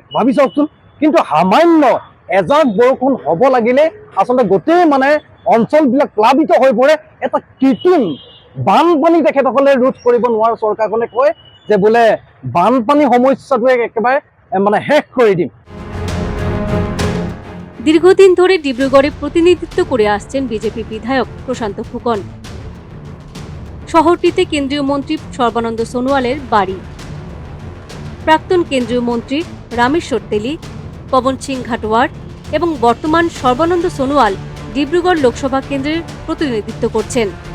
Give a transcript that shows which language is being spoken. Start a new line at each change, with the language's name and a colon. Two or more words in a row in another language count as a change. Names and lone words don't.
Assamese: ভাবি চাওকচোন, কিন্তু সামান্য এজাক বৰষুণ হ'ব লাগিলে আচলতে গোটেই অঞ্চলবিলাক প্লাবিত হৈ পৰে। এটা কৃত্ৰিম বানপানী তেখেতসকলে ৰোধ কৰিব নোৱাৰা চৰকাৰখনে কয় যে বোলে বানপানী সমস্যাটোৱে একেবাৰে শেষ কৰি দিম।
Bangla: দীর্ঘদিন ধরে ডিব্রুগড়ে প্রতিনিধিত্ব করে আসছেন বিজেপি বিধায়ক প্রশান্ত ফুকন। শহরটিতে কেন্দ্রীয় মন্ত্রী সর্বানন্দ সোনোয়ালের বাড়ি। প্রাক্তন কেন্দ্রীয় মন্ত্রী রামেশ্বর তেলী, পবন সিং ঘাটোয়ার এবং বর্তমান সর্বানন্দ সোনোয়াল ডিব্রুগড় লোকসভা কেন্দ্রের প্রতিনিধিত্ব করছেন।